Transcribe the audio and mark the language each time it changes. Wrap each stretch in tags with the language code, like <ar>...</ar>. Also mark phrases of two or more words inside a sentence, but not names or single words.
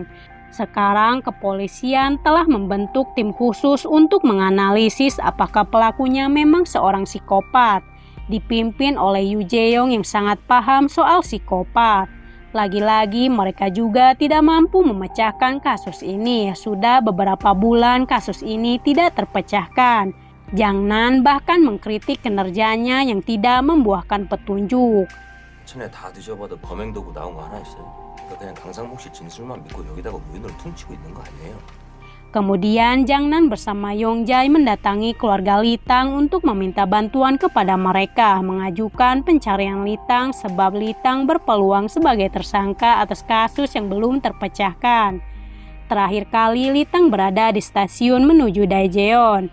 <id>Sekarang kepolisian telah membentuk tim khusus untuk menganalisis apakah pelakunya memang seorang psikopat, dipimpin oleh Yu Jae-yong yang sangat paham soal psikopat. Lagi-lagi mereka juga tidak mampu memecahkan kasus ini. Sudah beberapa bulan kasus ini tidak terpecahkan. Jang Nan bahkan mengkritik kinerjanya yang tidak membuahkan petunjuk.</id> <ko>전에 다 뒤져봐도 범행 도구 나온 거 하나 있어요. 그냥 강상목 씨 진술만 믿고 여기다가 무인으로 퉁치고 있는 거 아니에요?</ko> <id>Kemudian Jang Nan bersama Yong Jae mendatangi keluarga Litang untuk meminta bantuan kepada mereka, mengajukan pencarian Litang sebab Litang berpeluang sebagai tersangka atas kasus yang belum terpecahkan. Terakhir kali Litang berada di stasiun menuju Daejeon.</id>